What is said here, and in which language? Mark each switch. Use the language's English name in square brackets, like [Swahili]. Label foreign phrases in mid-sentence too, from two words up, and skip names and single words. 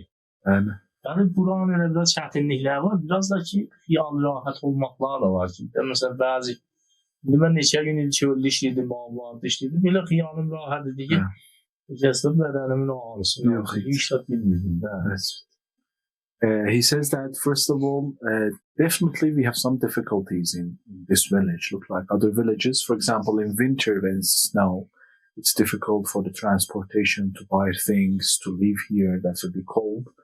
[Azerbaijani] Bəli. Yəni buranın elə biraz çətinlikləri var, biraz da ki, xiyal rahat olmaqlar da var ki. Məsələn, bəzi, mən neçə gün il çöldə işləyirdim, bağlarda işləyirdim, belə xiyalım rahat idi ki, kəsdim bədənimin ağrısını, heç də bilmirdim də. [English] He says that, first of all, definitely we have some difficulties in this village. Look like other villages. For example, in winter when it's snow, it's difficult for the transportation to buy things, to live here. That would be cold.